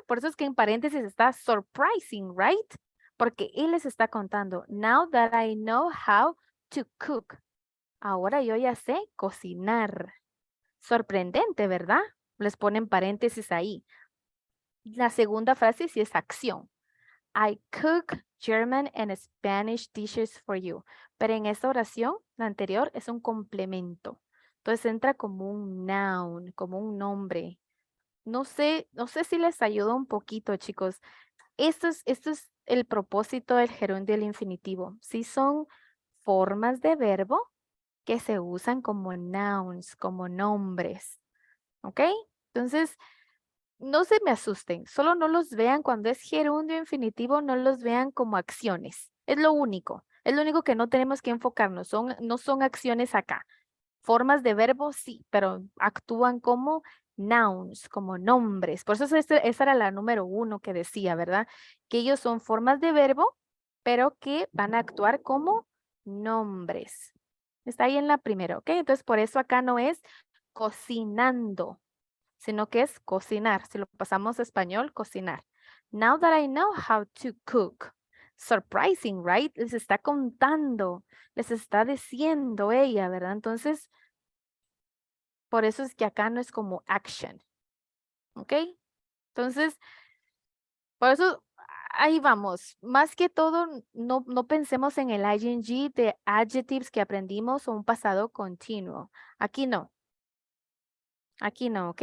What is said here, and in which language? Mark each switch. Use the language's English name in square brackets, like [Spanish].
[Spanish] Por eso es que en paréntesis está [English] surprising, right? [Spanish] Porque él les está contando, [English] now that I know how to cook. [Spanish] Ahora yo ya sé cocinar. Sorprendente, ¿verdad? Les ponen paréntesis ahí. La segunda frase sí es acción. [English] I cook German and Spanish dishes for you. [Spanish] Pero en esta oración, la anterior, es un complemento. Entonces entra como un noun, como un nombre. No sé si les ayuda un poquito, chicos. Esto es el propósito del gerundio del infinitivo. Sí son formas de verbo que se usan como nouns, como nombres. ¿Ok? Entonces, no se me asusten. Solo no los vean cuando es gerundio infinitivo, no los vean como acciones. Es lo único. Es lo único que no tenemos que enfocarnos. No son acciones acá. Formas de verbo sí, pero actúan como nouns, como nombres. Por eso esa era la número 1 que decía, ¿verdad? Que ellos son formas de verbo, pero que van a actuar como nombres. Está ahí en la primera, ¿ok? Entonces, por eso acá no es cocinando, sino que es cocinar. Si lo pasamos a español, cocinar. [English] Now that I know how to cook. Surprising, right? [Spanish] Les está contando, les está diciendo ella, ¿verdad? Entonces, por eso es que acá no es como action. ¿Ok? Entonces, por eso ahí vamos. Más que todo, no pensemos en el ing de adjectives que aprendimos o un pasado continuo. Aquí no. Aquí no, ¿ok?